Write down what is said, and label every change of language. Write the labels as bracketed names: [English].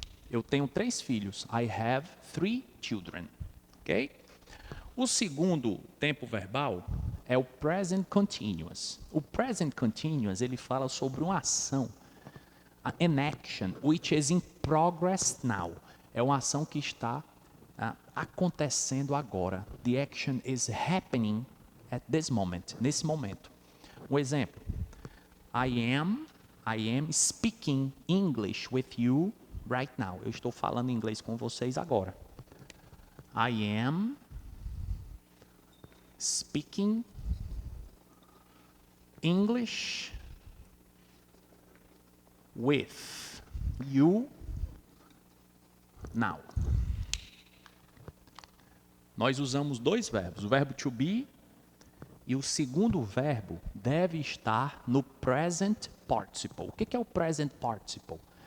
[Portuguese] Eu tenho 3 filhos. [English] I have 3 children. Ok? [Portuguese] O segundo tempo verbal é o present continuous. O present continuous, ele fala sobre uma ação. [English] An action which is in progress now. [Portuguese] É uma ação que está acontecendo agora. [English] The action is happening at this moment. [Portuguese] Nesse momento. Um exemplo. [English] I am speaking English with you right now. [Portuguese] Eu estou falando inglês com vocês agora. [English] I am speaking English with you now. [Portuguese] Nós usamos 2 verbos, o verbo to be e o segundo verbo deve estar no present participle. O que é o present participle?